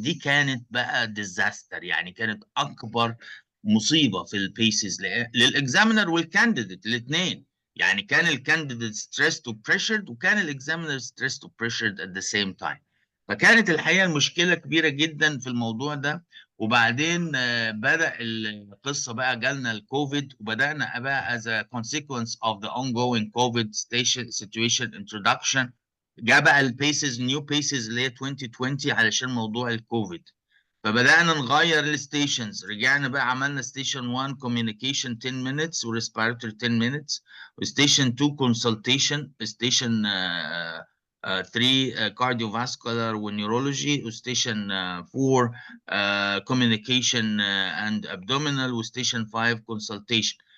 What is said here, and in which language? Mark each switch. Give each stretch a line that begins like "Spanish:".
Arabic: دي كانت بقى ديزاستر، يعني كانت اكبر مصيبه في البيسز للاكزامينر والكانديديت الاثنين. يعني كان الكانديديت ستريسد وبريشرد، وكان الاكزامينر ستريسد وبريشرد
English: At the same time.
Arabic: فكانت الحقيقه المشكله كبيره جدا في الموضوع ده. وبعدين بدأ القصه بقى، جالنا الكوفيد، وبدأنا بقى
English: as a consequence of the ongoing COVID situation introduction.
Arabic: جاء بقى البيسز، نيو بيسز اللي هي 2020 علشان موضوع الكوفيد. فبدأنا نغير الستيشنز، رجعنا بقى عملنا ستيشن 1 communication 10 minutes وريسبيراتوري 10 minutes، وستيشن 2 consultation، ستيشن 3 cardiovascular ونيورولوجي، وستيشن 4
English: communication and abdominal،
Arabic: وستيشن 5 consultation.